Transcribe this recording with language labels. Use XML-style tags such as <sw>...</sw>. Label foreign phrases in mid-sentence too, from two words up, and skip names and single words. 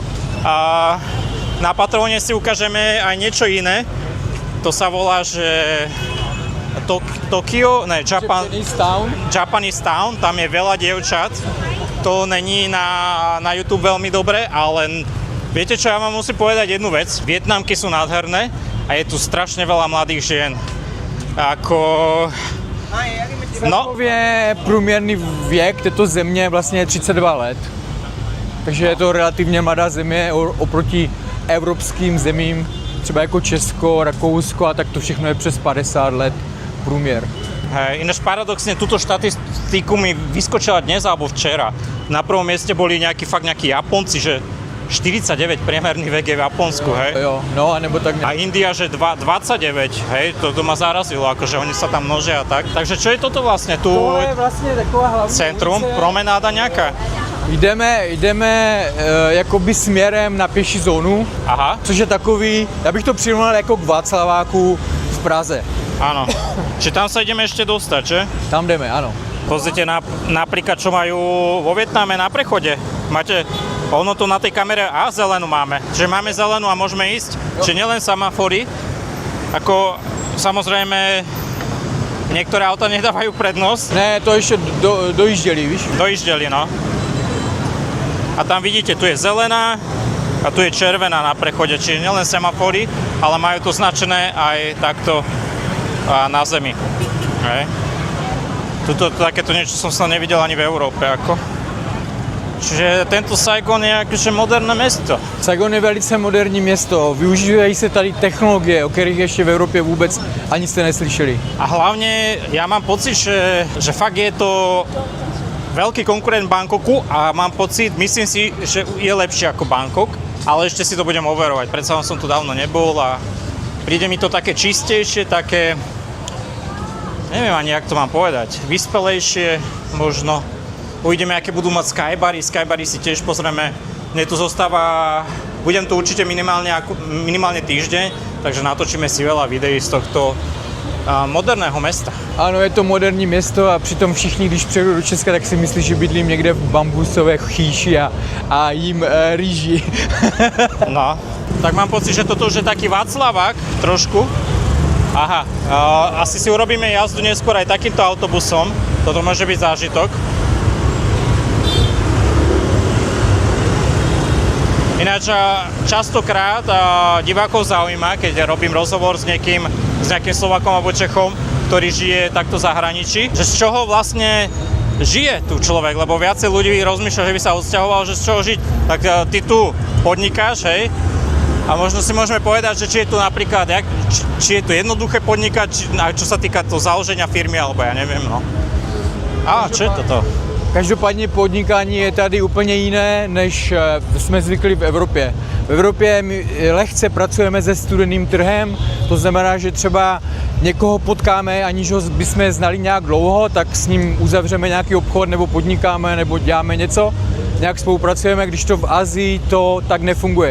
<sk>A na Patreone si ukážeme aj niečo iné, to sa volá, že Japanese Town, tam je veľa dievčat. To není na YouTube veľmi dobre, ale viete čo, ja vám musím povedať jednu vec. Vietnamky sú nádherné a je tu strašne veľa mladých žien.</sk> <cs>Celkově průměrný věk této země vlastně je 32 let. takže je to relativně mladá země oproti evropským zemím, třeba jako Česko, Rakousko a tak to všechno je přes 50 let průměr.</cs> <sk>Hej, ináč paradoxne, túto štatistiku mi vyskočila dnes alebo včera. Na prvom mieste boli nejakí Japonci, že 49 priemerný vek je v Japonsku, hej?</sk> <cs>Jo, no, anebo tak...</cs> <sk>A India, že 29, hej? To ma zarazilo, akože oni sa tam množia a tak. Takže čo je toto vlastne? Tu</sk> <cs>Tohle je vlastně taková hlavní centrum, ulice. promenáda nejaká? Jdeme jakoby směrem na pěší zónu, Aha, což je takový, já bych to přirovnal jako k Václaváku v Praze.</cs> <sk>áno. Či tam sa ideme ešte dostať, že?</sk> <cs>Tam jdeme, ano.</cs> <sk>Pozrite napríklad, čo majú vo Vietname na prechode. Máte, ono tu na tej kamere, zelenú máme. Čiže máme zelenú a môžeme ísť. Čiže nielen semafory, ako samozrejme niektoré auta nedávajú prednosť.</sk> <cs>Ne, to ještě dojížděli, víš?</cs> <sk>Dojíždeli, no. A tam vidíte, tu je zelená a tu je červená na prechode. Čiže nielen semafory, ale majú to značené aj takto na zemi. Hej. Tuto takéto niečo som sa nevidel ani v Európe. Ako. Čiže tento Saigon je akože moderné mesto.</sk> <cs>Saigon je velice moderní město, využívají se tady technologie, o kterých ještě v Evropě vůbec ani jste neslyšeli.</cs> <sk>A hlavne ja mám pocit, že fakt je to veľký konkurent Bangkoku a mám pocit, myslím si, že je lepší ako Bangkok, ale ešte si to budem overovať. Predsa som tu dávno nebol a príde mi to také čistejšie, také, neviem ani, jak to mám povedať, vyspelejšie možno. Uvidíme, aké budú mať skybary. Skybary si tiež pozrieme. Mne tu zostáva, budem tu určite minimálne týždeň, takže natočíme si veľa videí z tohto moderného mesta.</sk> <cs>Ano, je to moderní město a přitom všichni, když přijedou do Česka, tak si myslí, že bydlím někde v bambusové chýši a jím rýži. No,</cs> <sk>tak mám pocit, že toto už je taký Václavák trošku. Aha, asi si urobíme jazdu neskôr aj takýmto autobusom. Toto môže byť zážitok. Ináč častokrát divákov zaujíma, keď robím rozhovor s nejakým Slovákom alebo Čechom, ktorý žije takto v zahraničí, že z čoho vlastne žije tu človek, lebo viacej ľudí rozmýšľa, že by sa odsťahoval, že z čoho žiť. Tak ty tu podnikáš, hej? A možno si môžeme povedať, že či je tu napríklad, či je tu jednoduché podnikať, čo sa týka to založenia firmy, alebo ja neviem, no. Čo je toto?</sk> <cs>Každopádně podnikání je tady úplně jiné, než jsme zvykli v Evropě. V Evropě my lehce pracujeme se studeným trhem, to znamená, že třeba někoho potkáme, aniž ho bychom znali nějak dlouho, tak s ním uzavřeme nějaký obchod, nebo podnikáme, nebo děláme něco, nějak spolupracujeme, když to v Asii to tak nefunguje.</cs>